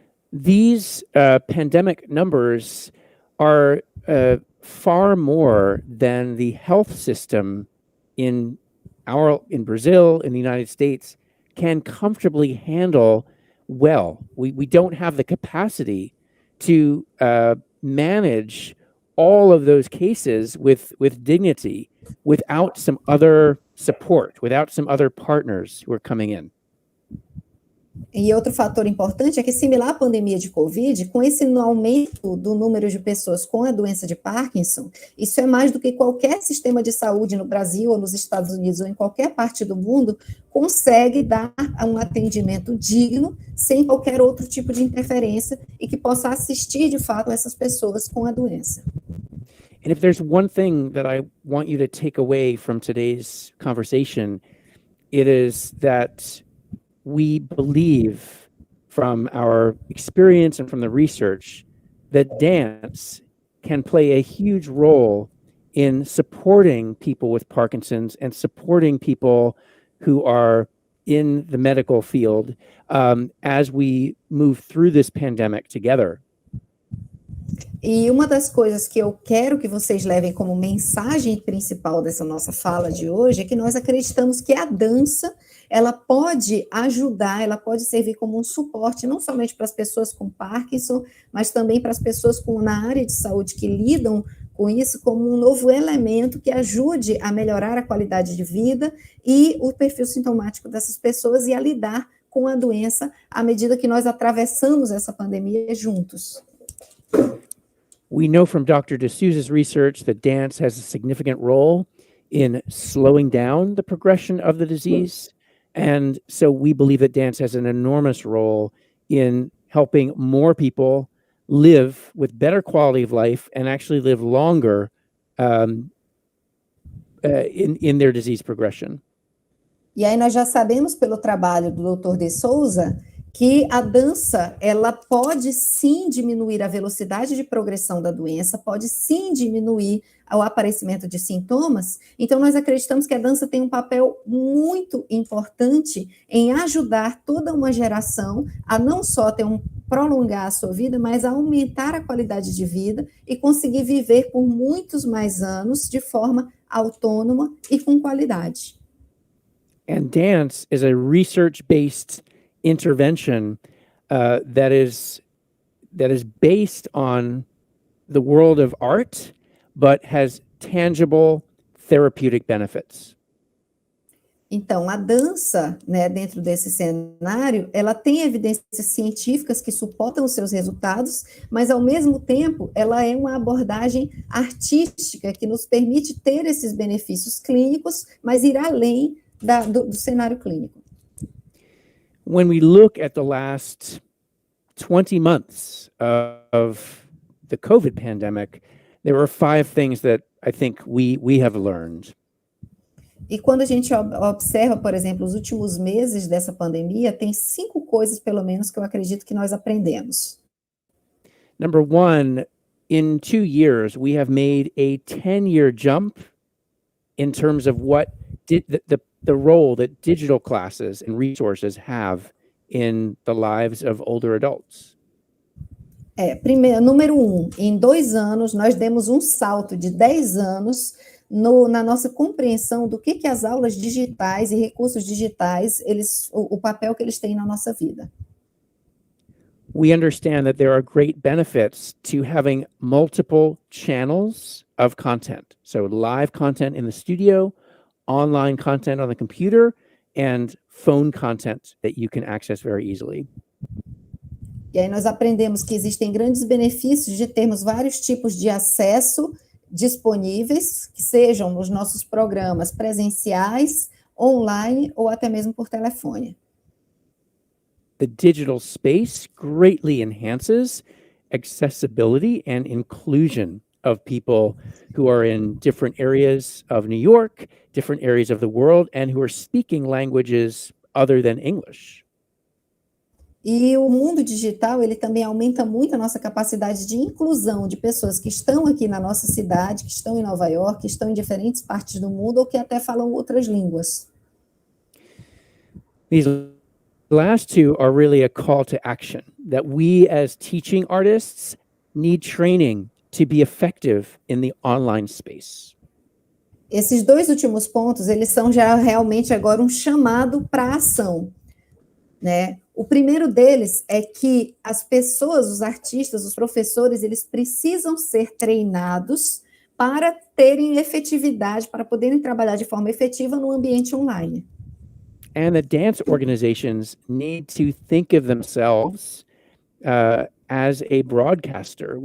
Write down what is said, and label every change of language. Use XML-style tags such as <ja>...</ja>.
<en>These pandemic numbers are far more than the health system in Brazil, in the United States, can comfortably handle well. We don't have the capacity to manage all of those cases with dignity without some other support, without some other partners who are coming in.</en> <pt>E outro fator importante é que, similar à pandemia de Covid, com esse aumento do número de pessoas com a doença de Parkinson, isso é mais do que qualquer sistema de saúde no Brasil ou nos Estados Unidos ou em qualquer parte do mundo consegue dar um atendimento digno, sem qualquer outro tipo de interferência e que possa assistir, de fato, essas pessoas com a doença.</pt> <en>And if there's one thing that I want you to take away from today's conversation, it is that we believe from our experience and from the research that dance can play a huge role in supporting people with Parkinson's and supporting people who are in the medical field as we move through this pandemic together.</en> <pt>E uma das coisas que eu quero que vocês levem como mensagem principal dessa nossa fala de hoje é que nós acreditamos que a dança, ela pode ajudar, ela pode servir como um suporte, não somente para as pessoas com Parkinson, mas também para as pessoas na área de saúde que lidam com isso, como um novo elemento que ajude a melhorar a qualidade de vida e o perfil sintomático dessas pessoas e a lidar com a doença à medida que nós atravessamos essa pandemia juntos.</pt> <en>We know from Dr. D'Souza's research that dance has a significant role in slowing down the progression of the disease. And so we believe that dance has an enormous role in helping more people live with better quality of life and actually live longer in their disease progression.</en> <pt>E aí nós já sabemos pelo trabalho do Dr. De Souza que a dança, ela pode sim diminuir a velocidade de progressão da doença, pode sim diminuir o aparecimento de sintomas. Então, nós acreditamos que a dança tem um papel muito importante em ajudar toda uma geração a não só prolongar a sua vida, mas a aumentar a qualidade de vida e conseguir viver por muitos mais anos de forma autônoma e com qualidade.</pt> <en>And dance is a research-based intervention that is based on the world of art, but has tangible therapeutic benefits.</en> <pt>Então, a dança, né, dentro desse cenário, ela tem evidências científicas que suportam os seus resultados, mas, ao mesmo tempo, ela é uma abordagem artística que nos permite ter esses benefícios clínicos, mas ir além do cenário clínico.</pt> <en>When we look at the last 20 months of the COVID pandemic, there were 5 things that I think we have learned.</en> <pt>E quando a gente observa, por exemplo, os últimos meses dessa pandemia, tem 5 coisas, pelo menos, que eu acredito que nós aprendemos.</pt> <en>Number one, in 2 years, we have made a 10-year jump in terms of what the role that digital classes and resources have in the lives of older adults.</en> <pt>Primeiro, número 1, em 2 anos, nós demos um salto de 10 anos na nossa compreensão do que as aulas digitais e recursos digitais, o papel que eles têm na nossa vida.</pt> <en>We understand that there are great benefits to having multiple channels of content. So live content in the studio, online content on the computer, and phone content that you can access very easily.</en> <pt>E aí nós aprendemos que existem grandes benefícios de termos vários tipos de acesso disponíveis, que sejam nos nossos programas presenciais, online ou até mesmo por telefone.</pt> <en>The digital space greatly enhances accessibility and inclusion of people who are in different areas of New York, different areas of the world, and who are speaking languages other than English.</en> <pt>E o mundo digital, ele também aumenta muito a nossa capacidade de inclusão de pessoas que estão aqui na nossa cidade, que estão em Nova York, que estão em diferentes partes do mundo ou que até falam outras línguas.</pt> <en>These last two are really a call to action, that we as teaching artists need training to be effective in the online space.</en> <pt>Esses 2 últimos pontos, eles são já realmente agora um chamado para a ação, né? O primeiro deles é que as pessoas, os artistas, os professores, eles precisam ser treinados para terem efetividade, para poderem trabalhar de forma efetiva no ambiente online.</pt> <en>And the dance organizations need to think of themselves as a broadcaster.</en>